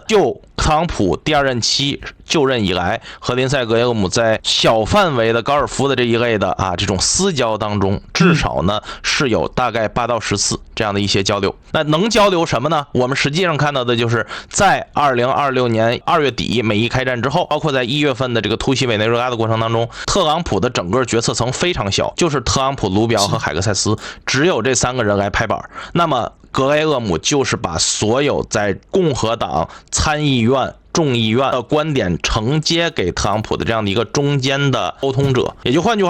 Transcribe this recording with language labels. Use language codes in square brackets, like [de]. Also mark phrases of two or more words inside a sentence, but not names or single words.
[zh] 就特朗普第2任期就任以來，和林赛·格雷厄姆在小範圍的高爾夫的這一類的这種私交當中，至少呢是有大概8到10次這樣的一些交流。那能交流什麼呢？我們實際上看到的就是在2026年2月底美伊開戰之後，包括在1月份的這個突襲委內瑞拉的過程當中，特朗普的整個決策層非常小，就是特朗普、盧比奧和海格塞斯，只有這3個人來拍板。那麼格雷厄姆就是把所有在共和黨參議院眾議院的觀點承接給特朗普的這樣的一個中間的溝通者，也就換句